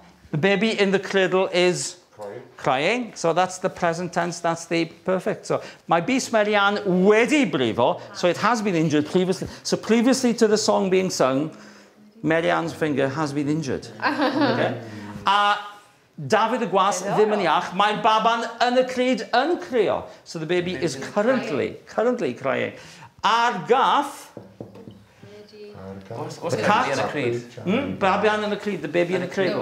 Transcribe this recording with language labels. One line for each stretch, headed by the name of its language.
English: The baby in the cradle is crying. So that's the present tense, that's the perfect. So
Welsh: my bis Marianne wedi brifo,
English: so it has been injured previously. So previously to the song being sung, Marianne's finger has been injured. Okay?
Welsh: Dafydd y gwas ddim yn iach, mae'r baban yn y cryd yn crio.
English: So the baby is currently crying. Gath, what's the cat in a cryd? Babian in the cryd, the baby in the cradle.